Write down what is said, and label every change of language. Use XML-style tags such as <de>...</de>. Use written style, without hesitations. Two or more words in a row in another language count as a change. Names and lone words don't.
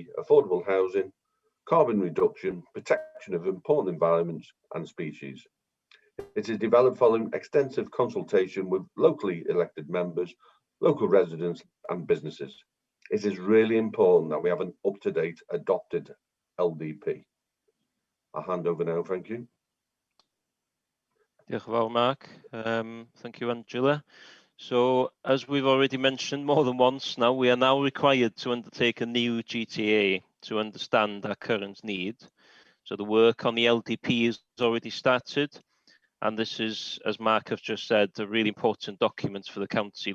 <en>affordable housing, carbon reduction, protection of important environments and species. It is developed following extensive consultation with locally elected members, local residents and businesses. It is really important that we have an up-to-date adopted LDP. I'll hand over now, thank you.</en> <cy>Diolch yn fawr,</cy> <en>Mark. Thank you, Angela. So, as we've already mentioned more than once now, we are now required to undertake a new GTA to understand our current need. So the work on the LDP has already started. And this is, as Mark has just said, a really important document for the county.</en>